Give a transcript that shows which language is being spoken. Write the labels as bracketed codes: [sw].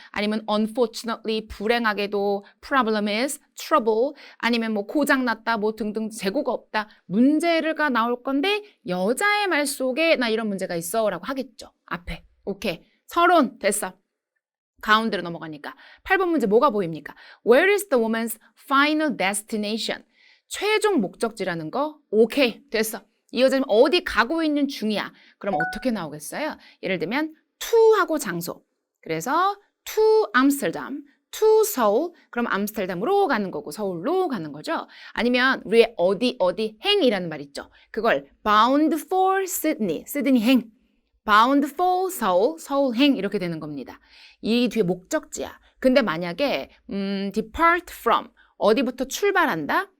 [ko] 아니면 unfortunately, 불행하게도 problem is trouble. 아니면 뭐 고장났다, 뭐 등등 재고가 없다. 문제가 나올 건데 여자의 말 속에 나 이런 문제가 있어 라고 하겠죠. 앞에. 오케이. 서론 됐어. 가운데로 넘어가니까. 8번 문제 뭐가 보입니까? [en] Where is the woman's final destination? [ko] 최종 목적지라는 거. 오케이. 됐어. 이 여자는 어디 가고 있는 중이야. 그럼 어떻게 나오겠어요? 예를 들면 to하고 장소. 그래서 [en] to Amsterdam, to Seoul. [ko] 그럼 암스테르담으로 가는 거고 서울로 가는 거죠. 아니면 우리의 어디 행이라는 말 있죠. 그걸 bound for Sydney, 시드니 행. bound for Seoul, 서울 행 이렇게 되는 겁니다. 이 뒤에 목적지야. 근데 만약에 depart from, 어디부터 출발한다?